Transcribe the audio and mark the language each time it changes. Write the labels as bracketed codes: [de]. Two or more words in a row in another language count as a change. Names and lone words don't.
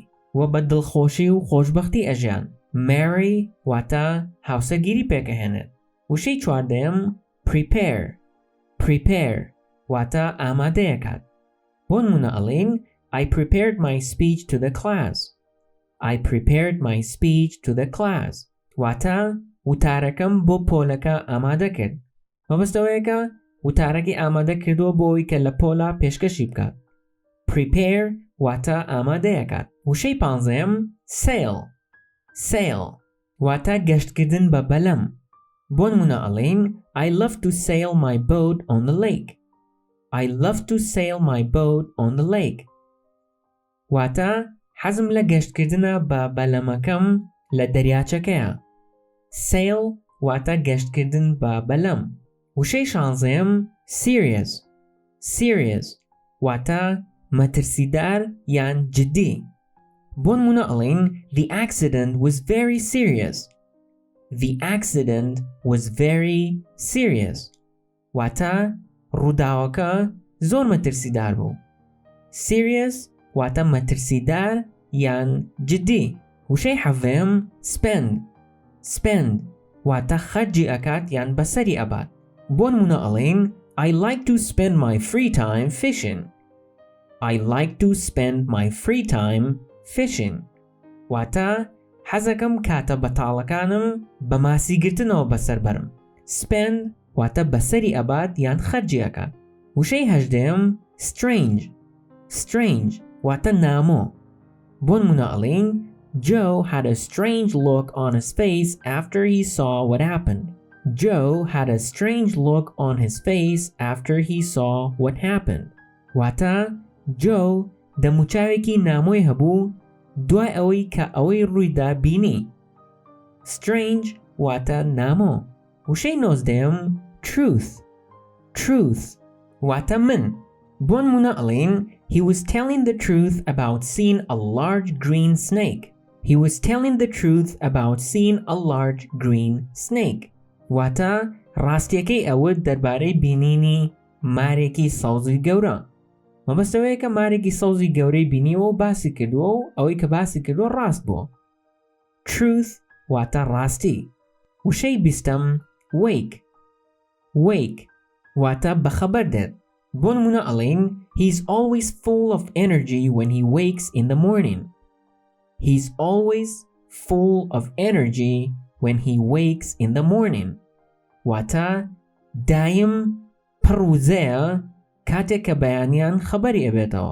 [ckb] و بە دڵخۆشی و خۆشبەختی ئەژیان. marry واتە هاوسەگیری پێکەهێنێت. وشەی چواردەم prepare واتە ئامادەیەکات. بۆ نمونە ئەڵێن [en] I prepared my speech to the class. I prepared my speech to the class. [ckb] واتە وتارەکەم بۆ پۆلەکە ئامادە کرد. مەبەستەوەیەکە وتارەکەی ئامادە کردووە بۆ ئەوەی کە لە پۆلە پێشکەشی بکات. prepare واتە ئامادەیەکات. وشەی پانزەم sail واتە گەشتکردن بە بەلەم. بۆ نمونە ئەڵێن [en] I love to sail my boat on the lake. I love to sail my boat on the lake. [ckb] واتە حەزم لە گەشتکردنە بە بەلەمەکەم لە دەریاچەکەیە. sail واتە گەشتکردن بە بەلەم. وشەی شانزەم serious واتە مەترسیدار یان جددی. بۆ نمونە ئەڵێن [en] The accident was very serious. The accident was very serious. [ckb] واتە ڕووداوەکە زۆر مەترسیدار بوو. serious واتە مەترسیدار یان جددی. وشەی حەڤەم spend واتە خەرجی ئەکات یان بەسەری ئەبات. بۆ نمونە ئەڵێن [en] I like to spend my free time fishing. I like to spend my free time fishing. [ckb] واتە حەزەکەم کاتە بەتاڵەکانم بە ماسیگرتنەوە بەسەر بەرم. spend واتە بەسەری ئەبات یان خەرجی ئەکات. وشەی هەژدەم strange واتە نامۆ. بۆ نمونە ئەڵێن [en] Joe had a strange look on his face after he saw what happened. Joe had a strange look on his face after he saw what happened. [ckb] واتە Joe دەموچاوێکی نامۆی هەبوو دوای ئەوەی کە ئەوەی ڕوویدا بینی. strange واتە نامۆ. وشەی نۆزدەم truth واتە من. بۆ نمونە ئەڵێن [en] He was telling the truth about seeing a large green snake. He was telling the truth about seeing a large green snake. [ckb] واتە ڕاستیەکەی ئەوە دەربارەی بینینی مارێکی سەوزی گەورە. مەبەستەوەیە کە مارێکی سەوزی گەورەی بینیەوە و باسی کردووە و ئەوەی کە باسی کردووە ڕاست بووە. truth واتە ڕاستی. وشەی بیستەم wake واتە بەخەبەر دێت. بۆ نمونە ئەڵێن [en] He's always full of energy when he wakes in the morning. He's always full of energy when he wakes in the morning. [ckb] واتە دایم پڕوزەیە کاتێک کە بەیانیان خەبەری ئەبێتەوە.